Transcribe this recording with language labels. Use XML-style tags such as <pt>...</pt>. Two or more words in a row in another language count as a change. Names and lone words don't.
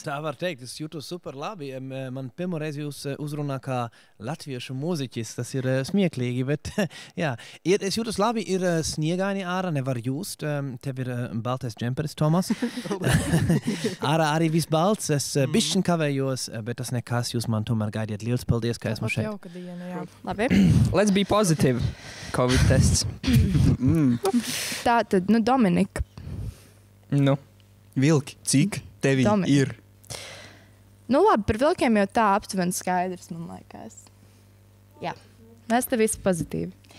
<lv>Tā var teikt, es jūtos super labi. Man pirmoreiz jūs uzrunā kā latviešu mūziķis, tas ir smieklīgi, bet jā, es jūtos labi, ir sniegaini ārā, nevar just, tev ir baltais džemperis, Tomas. Ārā arī viss balts, es bišķiņ kavējos, bet tas nekas, jūs man tomēr gaidiet. Liels paldies, ka esmu šeit. Jauka diena, jā. Labi.</lv> <en>Let's be positive.</en> <lv>Covid tests. Tā tad, Dominika. Nu. Vilki, cik tevi ir? Nu labi, par vilkiem jau tā aptuveni skaidrs, man liekas. Jā, mēs te visi pozitīvi.</lv>